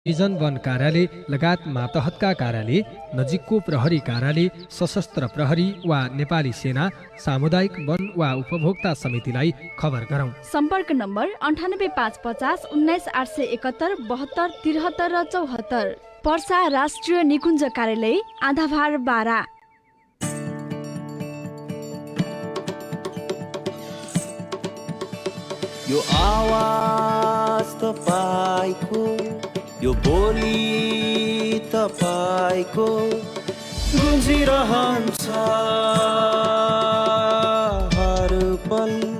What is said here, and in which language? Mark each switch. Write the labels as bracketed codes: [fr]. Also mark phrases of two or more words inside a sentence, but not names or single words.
[ne] डिभिजन वन कार्यालय लगायत मातहतका कार्यालय, नजिकको प्रहरी कार्यालय, सशस्त्र प्रहरी वा नेपाली सेना, सामुदायिक वन वा उपभोक्ता समितिलाई खबर गरौँ। सम्पर्क नम्बर 98550 19871 72 73 र 74। पर्सा राष्ट्रिय निकुञ्ज कार्यालय, आधाभार बारा। यो आवाज तपाईको, यो बोली तपाईको गुन्जिरहन्छ हर पल।